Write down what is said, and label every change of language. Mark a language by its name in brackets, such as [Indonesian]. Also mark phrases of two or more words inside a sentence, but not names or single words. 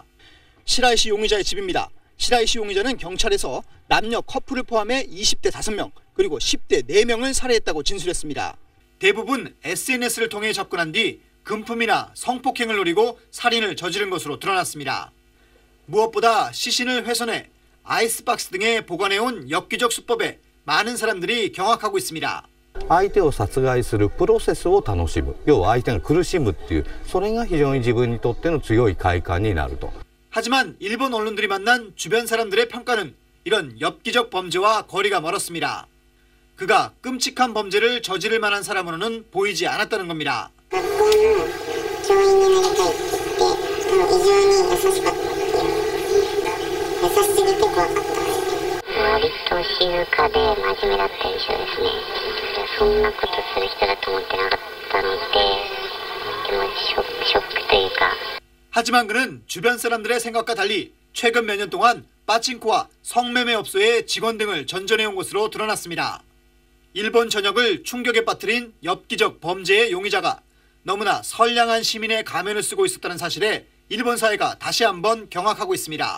[Korean] 시라이 씨 용의자의 집입니다. 시라이 씨 용의자는 경찰에서 남녀 커플을 포함해 20대 5명 그리고 10대 4명을 살해했다고 진술했습니다. 대부분 SNS를 통해 접근한 뒤 금품이나 성폭행을 노리고 살인을 저지른 것으로 드러났습니다. 무엇보다 시신을 훼손해 아이스박스 등에 보관해온 엽기적 수법에 많은 사람들이 경악하고 있습니다. [Japanese] 相手を殺害するプロセスを楽しむ、要は相手が苦しむっていう、それが非常に自分にとっての強い快感になると。 [Korean] 하지만 일본 언론들이 만난 주변 사람들의 평가는 이런 엽기적 범죄와 거리가 멀었습니다. 그가 끔찍한 범죄를 저지를 만한 사람으로는 보이지 않았다는 겁니다. [Japanese] 割と静かで真面目だった印象ですね。そんなことする人だと思ってなかったので、でもショックというか。 [Korean] 하지만 그는 주변 사람들의 생각과 달리 최근 몇 년 동안 빠칭코와 성매매 업소의 직원 등을 전전해온 것으로 드러났습니다. 일본 전역을 충격에 빠뜨린 엽기적 범죄의 용의자가 너무나 선량한 시민의 가면을 쓰고 있었다는 사실에 일본 사회가 다시 한번 경악하고 있습니다.